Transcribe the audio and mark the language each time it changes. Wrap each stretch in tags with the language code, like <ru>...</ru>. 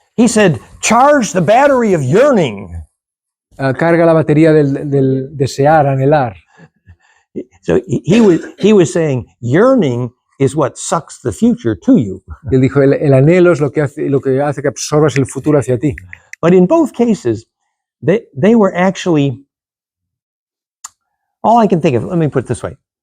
<en>He said, charge the battery of yearning.</en> <es>Carga la batería del desear, anhelar.</es> <en>So he was saying, yearning is what sucks the future to you.</en> <es>Y él dijo, el anhelo es lo que hace que absorbas el futuro hacia ti.</es> <en>But in both cases, they were actually, all I can think of, let me put it this way.</en>